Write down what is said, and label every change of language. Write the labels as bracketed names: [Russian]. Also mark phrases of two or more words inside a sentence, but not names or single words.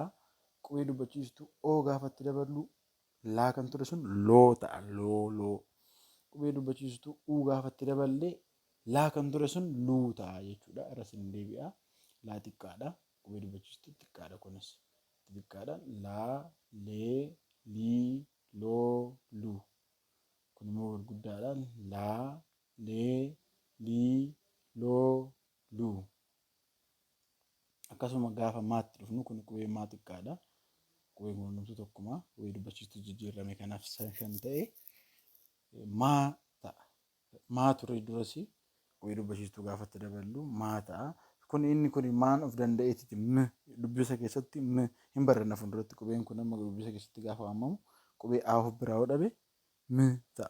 [Oromo] Qubee dubbachiistuu O gaafatti daballu laa kan ture sun loo ta'a. Loo. Qubee dubbachiistuu U gaafatti daballee laa kan ture sun luu ta'a jechuudha. Irras ni deebi'a. Laa xiqqaadha. Qubee dubbachiistuu xiqqaadha kunis. Xiqqaadha. Laa, lee, lii, loo, luu. Kun immoo gurguddaadha. Laa, lee, lii, loo, luu. Akkasuma gaafa maatti dhufnu kun qubee maa xiqqaadha. Qubee kunuunsu tokkuma. Qubee dubbachiistuu jijjiirame kanaaf shan ta'e maa ta'a. Maa ture durasi qubee dubbachiistuu gaafatti daballu maa ta'a. Inni kun maan of danda'eeti dubbisa keessatti hin baranna fuulduratti qubeen kun amma dubbisa keessatti gaafa waamamu qubee A of biraa dhabe ta'a.